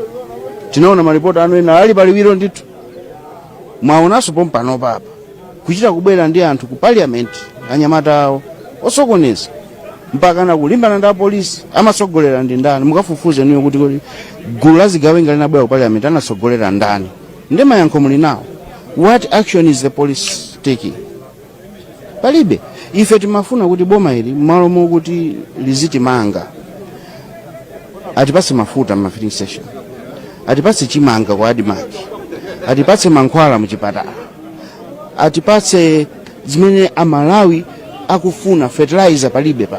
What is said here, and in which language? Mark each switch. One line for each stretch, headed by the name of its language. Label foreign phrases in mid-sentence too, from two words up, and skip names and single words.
Nyanja: Tinaona maripoti anu ena ali paliwiro ndithu. Mwaonanso pompano papa kuchita kubwera ndi anthu ku parliament anyamata awo osokoneza mpaka na kulimbana ndi polisi amasogolera ndi ndani. Mukafufuze niyo kuti gulu la zigawenga linabwera ku parliament anasogolera ndani ndi mayankho muli nawo.
English: What action is the police taking?
Nyanja: Palibe. Ife timafuna kuti boma ili malo mokuti lizitimanga atipatse mafuta ma
English: filling station,
Nyanja: atipatse chimanga kwa adimaki, atipatse mankhwala muchipatala, atipatse zimene amalawi akufuna fertilizer palibe pano.